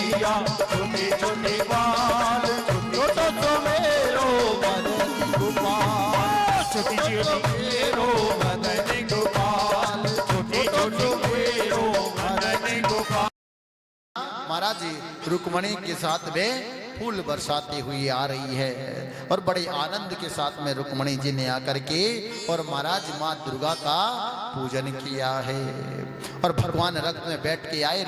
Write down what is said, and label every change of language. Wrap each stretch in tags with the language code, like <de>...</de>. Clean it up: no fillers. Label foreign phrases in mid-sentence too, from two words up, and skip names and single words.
<hi>छोटे छोटे बाल,</hi> <bra>छोटो सो मेरो मदन गोपाल,</bra> <hi>छोटी छोटी</hi> <bra>मेरो मदन गोपाल, छोटे छोटे मेरो मदन गोपाल।</bra> <hi>महाराज जी रुक्मणी के साथ में फूल बरसाती हुई आ रही है और बड़े आनंद के साथ में रुक्मणी जी ने आकर के और महाराज माँ दुर्गा का पूजन किया है और भगवान रथ में बैठ के आए।</hi>